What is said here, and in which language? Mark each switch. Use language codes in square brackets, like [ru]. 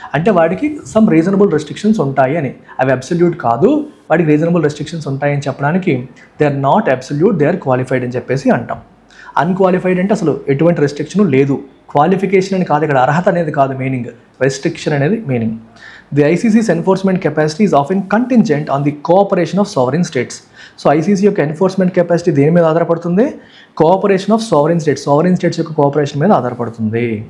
[te] అంటే వాడికి some reasonable restrictions ఉంటాయి అని. అవి అబ్సల్యూట్ కాదు, వాడికి రీజనబుల్ రెస్ట్రిక్షన్స్ ఉంటాయని చెప్పడానికి [en] they are not absolute, they are qualified [te] అని చెప్పేసి అంటాం. అన్క్వాలిఫైడ్ అంటే అసలు ఎటువంటి రెస్ట్రిక్షన్ లేదు. క్వాలిఫికేషన్ అని కాదు ఇక్కడ, అర్హత అనేది కాదు మీనింగ్, రెస్ట్రిక్షన్ అనేది meaning. [en] The ICC's enforcement capacity is often contingent on the cooperation of sovereign states. [te] So ICC యొక్క ఎన్ఫోర్స్మెంట్ కెపాసిటీ దేని మీద ఆధారపడుతుంది, [en] cooperation of sovereign states [te] యొక్క కోఆపరేషన్ మీద ఆధారపడుతుంది.